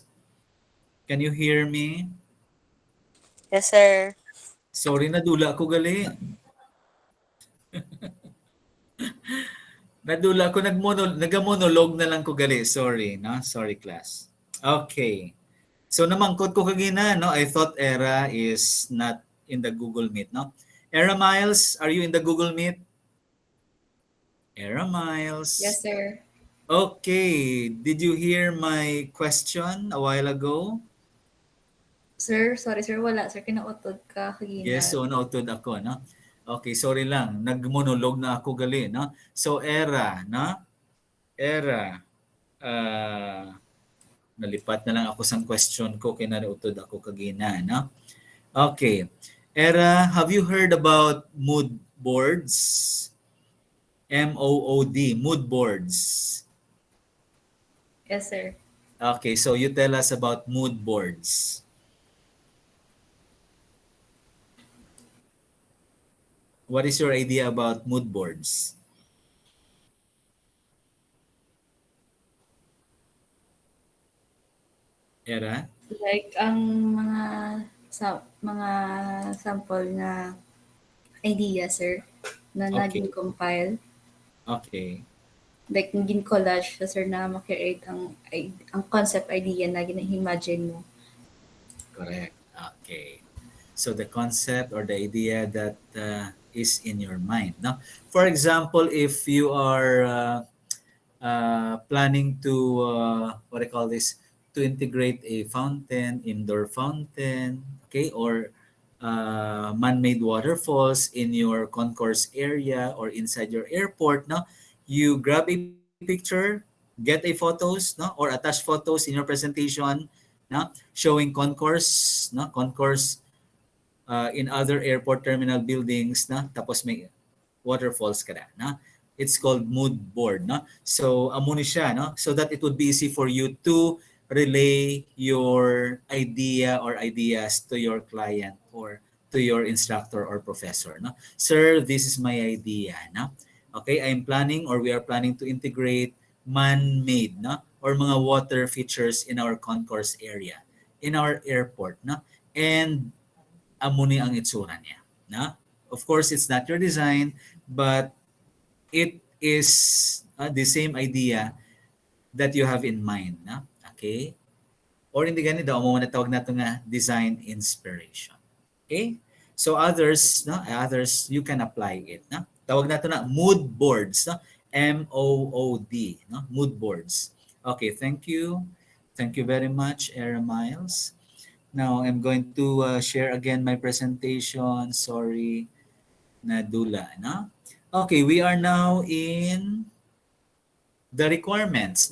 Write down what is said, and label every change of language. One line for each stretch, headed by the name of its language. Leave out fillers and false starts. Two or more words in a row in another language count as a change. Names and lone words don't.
English: Can you hear me? Yes, sir. Sorry,
Hiligaynon: nadula ako gali. Nadula ako, nagamonolog na lang ko gali.
English: Sorry, no? Sorry, class. Okay.
Hiligaynon: So namangkot ko kagina, no?
English: I thought Era is not in the Google Meet, no? Era Miles, are you in the Google Meet? Era Miles. Yes, sir. Okay. Did you hear my question a while ago?
Hiligaynon: Sir, sorry sir, wala. Sir, kinautod ka kagina. Yes, so nautod ako, no? Okay, sorry lang. Nagmonolog na ako gali, no? So, Era, no? Era, nalipat na lang ako sa question ko kaya nautod ako kagina, no?
English: Okay. Era, have you heard about mood boards? M-O-O-D, mood boards. Yes, sir. Okay, so you tell us about mood boards. What is your idea about mood boards? Era? Like,
Hiligaynon: ang mga sample na idea, sir, na
English: Okay.
Hiligaynon: naging compile.
English: Okay. Like, naging collage siya, sir, na makreate ang concept idea na gina-imagine mo. Correct. Okay. So the concept or the idea that is in your mind. Now, for example, if you are planning to what I call this, to integrate a fountain, indoor fountain, okay, or man-made waterfalls in your concourse area or inside your airport, no, you grab a picture, get a photos, no, or attach photos in your presentation, no, showing concourse, no, concourse in other airport terminal buildings,
Hiligaynon: na, tapos may waterfalls ka na.
English: It's called mood board, no? So,
Hiligaynon: amo ni siya, no?
English: So that it would be easy for you to relay your idea or ideas to your client or to your instructor or professor, no? Sir, this is my idea, no? Okay, I'm planning or we are planning to integrate man-made, no? Or mga water features in our concourse area, in our airport, no?
Hiligaynon: And amo ni ang itsura niya, no?
English: Of course, it's not your design, but it is the same idea that you have in mind,
Hiligaynon: na?
English: Okay?
Hiligaynon: Or hindi gani daw mo tawag nato nga
English: design inspiration. Okay? So others, no, others you can apply it, no?
Hiligaynon: Tawag nato na
English: mood boards,
Hiligaynon: no? MOOD, no?
English: Mood boards. Okay, thank you. Thank you very much, Era Miles. Now I'm going to share again my presentation.
Hiligaynon: Sorry, Nadula, no?
English: Okay, we are now in the requirements.